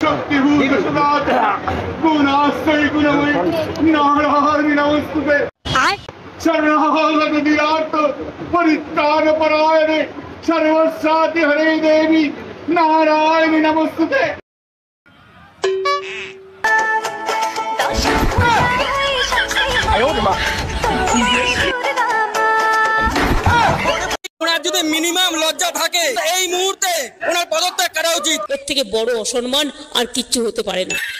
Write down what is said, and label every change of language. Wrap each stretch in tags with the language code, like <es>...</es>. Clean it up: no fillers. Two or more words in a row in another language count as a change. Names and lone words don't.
<sa>शक्तिभूत सदा गुणाश्रय गुणमय नारायण नमस्तुते शरणागत विराट परित्राण परायणे सर्वसाति हरे देवी नारायण नमस्तुते।</sa> <bn>যদি মিনিমাম লজ্জা থাকে এই মুহূর্তে ওনার পদত্যাগ করা উচিত। এর থেকে বড় অসম্মান আর কিচ্ছু হতে পারে না।</bn>